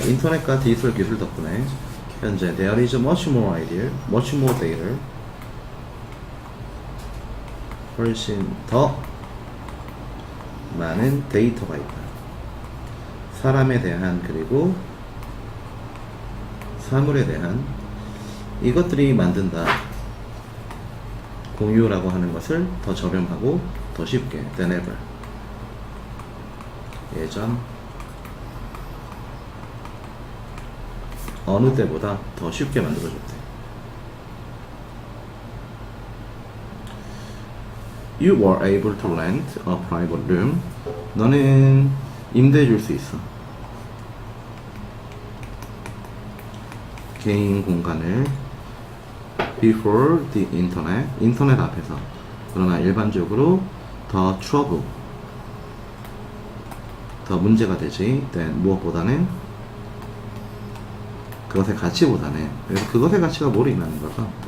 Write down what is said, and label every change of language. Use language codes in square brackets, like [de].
[ko] 인터넷과 디지털 기술 덕분에 현재 [en] there is much more idea, much more data. [ko] 훨씬 더 많은 데이터가 있다. 사람에 대한 그리고 사물에 대한 이것들이 만든다. 공유라고 하는 것을 더 저렴하고 더 쉽게 [en] than ever. [ko] 예전 어느 때보다 더 쉽게 만들어줬대. [en] You were able to rent a private room. [ko] 너는 임대해 줄 수 있어. 개인 공간을 [en] before the internet. [ko] 인터넷 앞에서. 그러나 일반적으로 더 trouble. 더 문제가 되지. than 무엇보다는 그것의 가치보다는. 그래서 그것의 가치가 뭘 의미하는 걸까?